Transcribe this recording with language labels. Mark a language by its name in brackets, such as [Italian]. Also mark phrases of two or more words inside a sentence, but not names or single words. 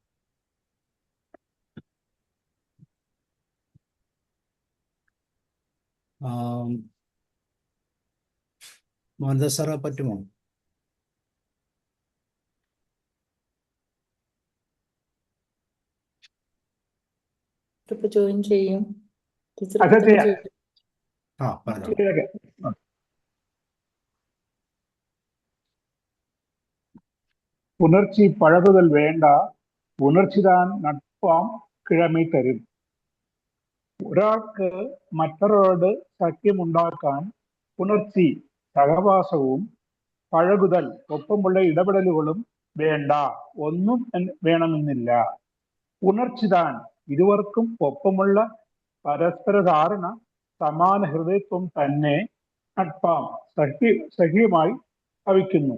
[Malayalam] മോഹൻദാസ് സാറേ പറ്റുമോ? ജോയിൻ ചെയ്യും. പറഞ്ഞു. [Tamil] புணர்ச்சி பழகுதல் வேண்டா, உணர்ச்சிதான் நட்பாம் கிழமை தரும். [Malayalam] ഒരാൾക്ക് മറ്റൊരാളോട് സഖ്യമുണ്ടാക്കാൻ പുണർച്ചി സഹവാസവും പഴകുതൽ ഒപ്പമുള്ള ഇടപെടലുകളും വേണ്ട, ഒന്നും വേണമെന്നില്ല. ഉണർച്ചിതാൻ ഇരുവർക്കും ഒപ്പമുള്ള പരസ്പര ധാരണ, സമാന ഹൃദയത്വം തന്നെ നട്പാം സഖ്യമായി ഭവിക്കുന്നു.